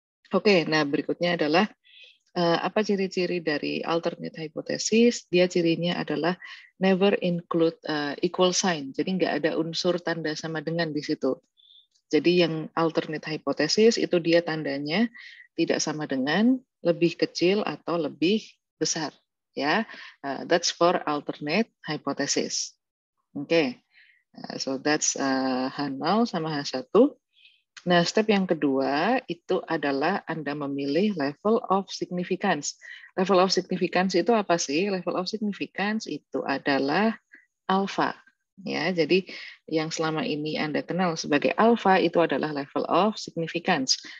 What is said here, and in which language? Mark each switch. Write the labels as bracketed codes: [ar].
[id] Oke, nah berikutnya adalah apa ciri-ciri dari alternate hypothesis? Dia cirinya adalah [en] never include equal sign. [id] Jadi nggak ada unsur tanda sama dengan di situ. Jadi yang alternate hypothesis itu dia tandanya tidak sama dengan, lebih kecil atau lebih besar. [en] Ya, that's for alternate hypothesis. Oke, so that's H0 [id] sama [en] H1. [id] Nah, step yang kedua itu adalah Anda memilih level of significance. Level of significance itu apa sih? Level of significance itu adalah alpha. Ya, jadi yang selama ini Anda kenal sebagai alpha itu adalah level of significance.